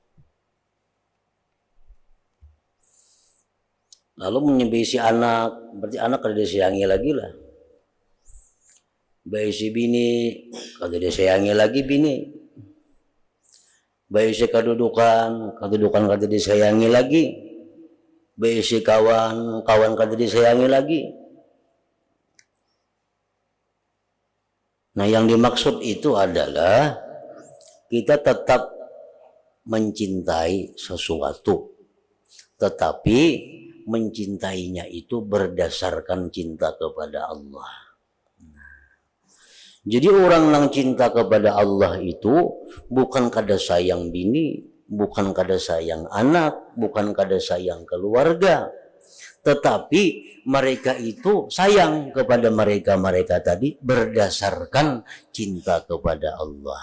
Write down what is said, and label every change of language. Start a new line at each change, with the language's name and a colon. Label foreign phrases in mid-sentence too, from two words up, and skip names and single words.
Banjar: Lalu menyebisi anak, berarti anak kada disayangi lagi lah. Bayi si bini, kada disayangi lagi bini. Bayi si kedudukan kada disayangi lagi. Bayi si kawan kada disayangi lagi.
Indonesian: Nah, yang dimaksud itu adalah kita tetap mencintai sesuatu, tetapi mencintainya itu berdasarkan cinta kepada Allah. Jadi orang yang cinta kepada Allah itu bukan kada sayang bini, bukan kada sayang anak, bukan kada sayang keluarga, tetapi mereka itu sayang kepada mereka tadi berdasarkan cinta kepada Allah.